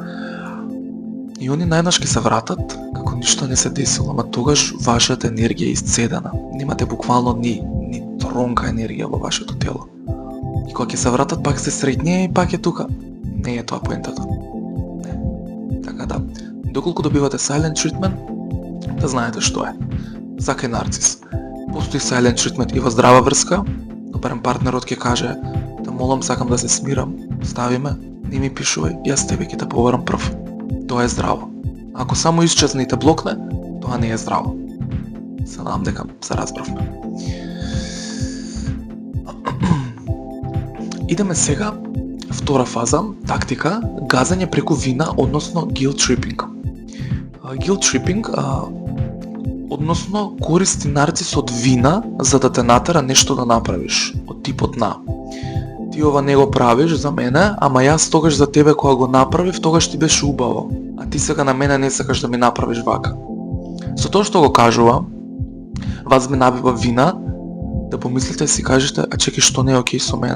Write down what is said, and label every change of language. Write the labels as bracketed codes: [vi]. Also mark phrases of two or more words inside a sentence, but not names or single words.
[mk] И они најнаш ќе се вратат како ништо не се десило, ама тогаш вашата енергија е исцедена. Немате буквално ни тронка енергија во вашето тело. И кога ќе се вратат пак се среќни и пак е тука. Не е тоа поентата. Не. Така да, доколку добивате [en] silent treatment, [mk] да знаете што е. За кај нарцис. Постои [en] silent treatment [mk] и во здрава врска, но барем партнерот ќе каже: "Те молам, сакам да се смирам, стави ме, не ми пишувај, јас тебе ќе те побарам прв." Тоа е здраво. Ако само исчезне и те блокне, тоа не е здраво. Се надам дека се разбравме. Идеме сега, втора фаза, тактика, газање преку вина, односно [en] guilt tripping. Guilt tripping, [mk] односно користи нарцисот вина за да те натера нешто да направиш, од типот на: "Ти ова не го правиш за мене, ама јас тогаш за тебе кога го направив, тогаш ти беше убаво, а ти сега на мене не сакаш да ми направиш вака." Со тоа што го кажува, вас ме набива вина, да помислите и си кажете: "А чекај, што не е окей со мене?